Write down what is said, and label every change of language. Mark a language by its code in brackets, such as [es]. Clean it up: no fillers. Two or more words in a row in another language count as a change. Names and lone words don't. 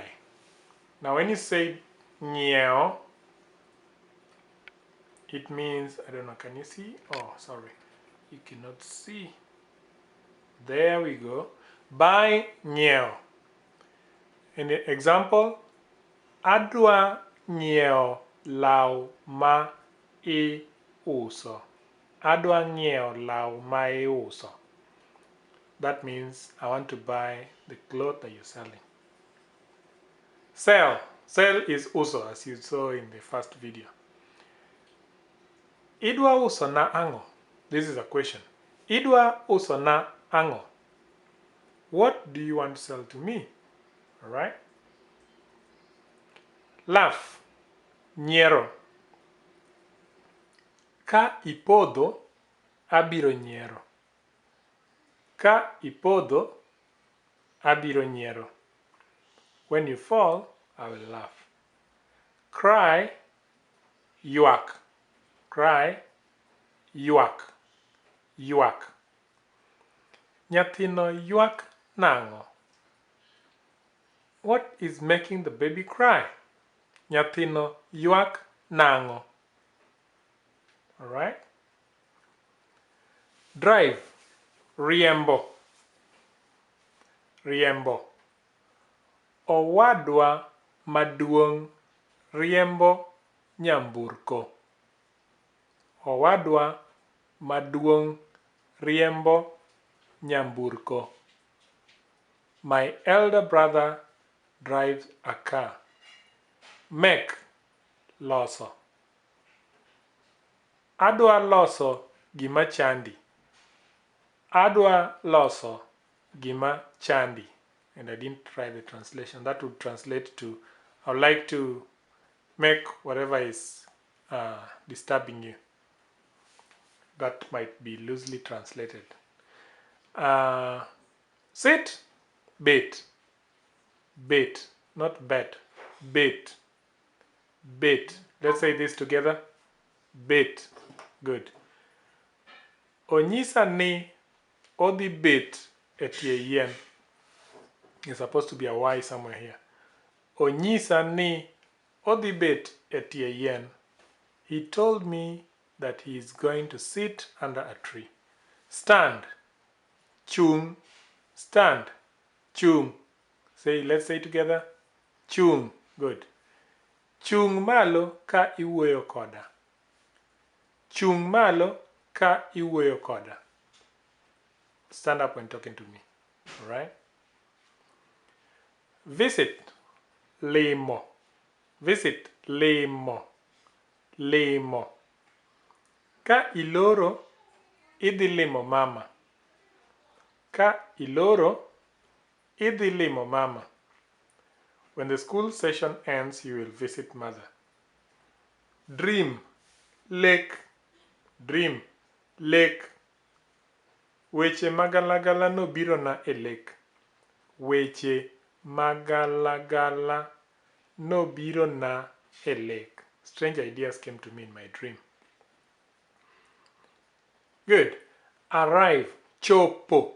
[en] Now when you say nyiero, it means, I don't know, can you see? Oh, sorry, you cannot see. There we go. Buy nyiero. In the example, [luo] adwa nyieo law ma iuso. Adwa nyieo law ma iuso. [en] That means I want to buy the cloth that you're selling. Sell. Sell is uso, as you saw in the first video. [luo] Idwa uso na ango. [en] This is a question. [luo] Idwa uso na ango. [en] What do you want to sell to me? Alright? Laugh. [luo] Nyiero. Ka ipodho, abiro nyiero. Ka ipodho, abiro nyiero. [en] When you fall, I will laugh. Cry, yuak. Cry, [luo] yuak. Yuak. Nyathino yuak nango. [en] What is making the baby cry? [luo] Nyathino yuak nango. [en] Alright? Drive. [luo] Riembo. Riembo. Owadwa maduong' riembo nyamburko. Owadwa maduong' riembo nyamburko. [en] My elder brother drives a car. Make, [luo] loso. Adwa loso gima chandi. Adwa loso gima chandi. [en] And I didn't try the translation. That would translate to, I would like to make whatever is disturbing you. That might be loosely translated. Sit, bait. Bait, not bet. Bait. Bait. Let's say this together. Bait. Good. [luo] Onyisa ni odhi bet etie yien. [en] There's supposed to be a Y somewhere here. [luo] Onyisa ni odhi bet etie yien. [en] He told me that he is going to sit under a tree. Stand. Chung. Stand. Chung. Let's say together. Chung. Good. [luo] Chung malo ka iwuoyo koda. Chung malo ka iwuoyo koda. [en] Stand up when talking to me. Alright? Visit. [luo] Limo. Visit. Limo. Limo. Ka iloro, idhi limo mama. Ka iloro, idhi limo mama. [en] When the school session ends, you will visit mother. Dream, lake, dream, [luo] lake. Weche magalagala nobiro na e lake. Weche magalagala nobiro na e lake. [en] Strange ideas came to me in my dream. Good. Arrive, [luo] chopo.